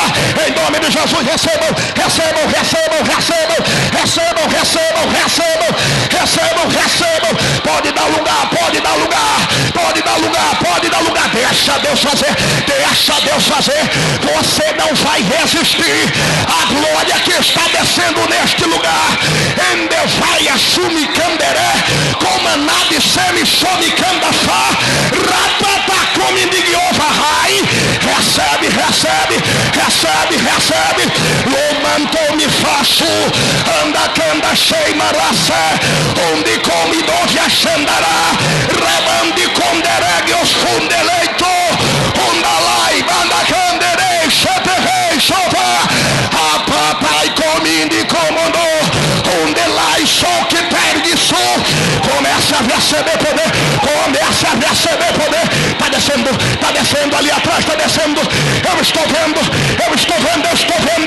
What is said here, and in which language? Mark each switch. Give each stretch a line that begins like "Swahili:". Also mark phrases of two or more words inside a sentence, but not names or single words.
Portuguese: Em nome de Jesus, recebam, recebam, recebam, recebam, recebam, recebam, recebam, recebam, recebam. Pode dar lugar, pode dar lugar, pode dar lugar, pode dar lugar. Deixa Deus fazer, deixa Deus fazer. Você não vai resistir à glória que está descendo neste lugar. Endevai assumi canderé, comanade semi somi candafá, ratata come indigiova rai. Recebe, recebe, recebe, recebe. Lomantou me faço, anda canda cheia maraçé, onde come doge achandará, rebande conderegue os fundeleito, ondalai banda canderei, chaterrei, chova, a papai cominde comandou, ondelai só que perde só. Começa a receber poder, começa a receber poder. Tá descendo ali atrás, tá descendo. Eu estou vendo, eu estou vendo, eu estou vendo.